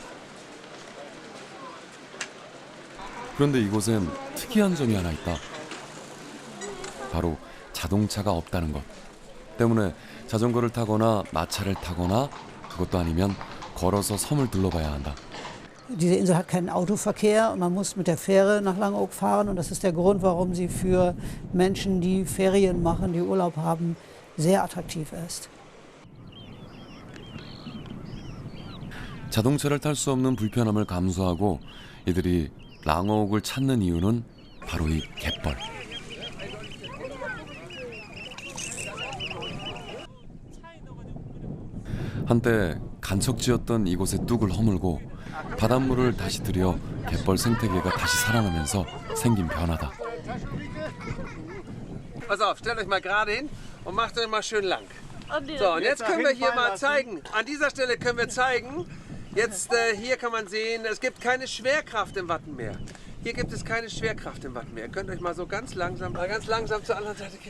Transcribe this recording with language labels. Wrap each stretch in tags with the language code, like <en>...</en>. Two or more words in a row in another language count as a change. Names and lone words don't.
<ko>그런데 이곳엔 특이한 점이 하나 있다. 바로 자동차가 없다는 것. 때문에 자전거를 타거나 마차를 타거나 그것도 아니면 걸어서 섬을 둘러봐야 한다.</ko> <de>Diese Insel hat keinen Autoverkehr und man muss mit der Fähre nach Langeoog fahren. Und das ist der Grund, warum sie für Menschen, die Ferien machen, die Urlaub haben, sehr attraktiv ist.</de> <ko>자동차를 탈 수 없는 불편함을 감수하고 이들이 랑어욱을 찾는 이유는 바로 이 갯벌. 한때 간척지였던 이곳의 뚝을 허물고 바닷물을 다시 들여 갯벌 생태계가 다시 살아나면서 생긴 변화다.</ko> <de>Pass auf, stellt euch mal gerade hin und macht euch mal schön lang. So, und jetzt können wir hier mal zeigen. An dieser Stelle können wir zeigen. Jetzt hier kann man sehen, es gibt keine Schwerkraft im Wattenmeer. Hier gibt es keine Schwerkraft im Wattenmeer. Ihr könnt euch mal so ganz langsam zur anderen Seite kippen.</de>